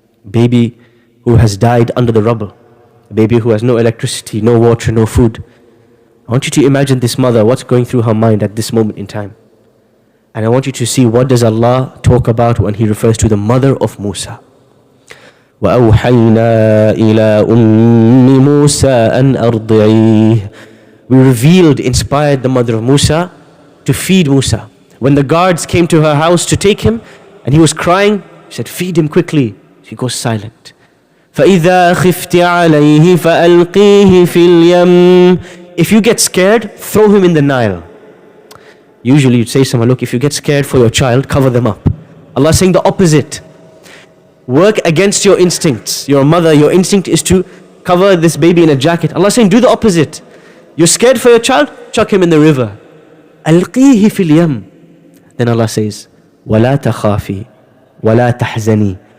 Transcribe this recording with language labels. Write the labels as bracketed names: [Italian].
[English] Baby who has died under the rubble. A baby who has no electricity, no water, no food. I want you to imagine this mother, what's going through her mind at this moment in time. And I want you to see what does Allah talk about when He refers to the mother of Musa. [Arabic] وأوحينا إلى أم موسى أن أرضعيه. [English] We revealed, inspired the mother of Musa to feed Musa. When the guards came to her house to take him and he was crying, she said, feed him quickly. She goes silent. [Arabic] فَإِذَا خِفْتِ عَلَيْهِ فَأَلْقِيهِ فِي الْيَمِّ. [English] If you get scared, throw him in the Nile. Usually you'd say to someone, look, if you get scared for your child, cover them up. Allah is saying the opposite. Work against your instincts. Your mother, your instinct is to cover this baby in a jacket. Allah is saying, do the opposite. You're scared for your child? Chuck him in the river. [Arabic] ألقيه في اليم. [English] Then Allah says, [Arabic] وَلَا تَخَافِي وَلَا تَحْزَنِي.